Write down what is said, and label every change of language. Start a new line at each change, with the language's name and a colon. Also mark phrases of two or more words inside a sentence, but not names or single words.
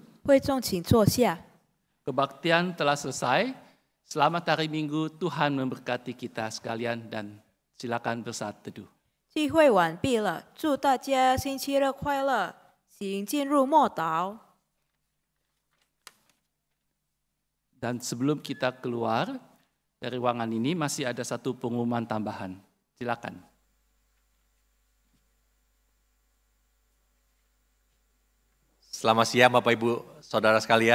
Chinese: 会众请坐下。
Indonesian: Kebaktian telah selesai. Selamat hari Minggu, Tuhan memberkati kita sekalian dan silakan bersaat teduh.
Chinese: 聚会完毕了，祝大家星期日快乐，请进入默祷。
Indonesian: Dan sebelum kita keluar dari ruangan ini masih ada satu pengumuman tambahan. Silakan. Selamat siang Bapak Ibu Saudara sekalian.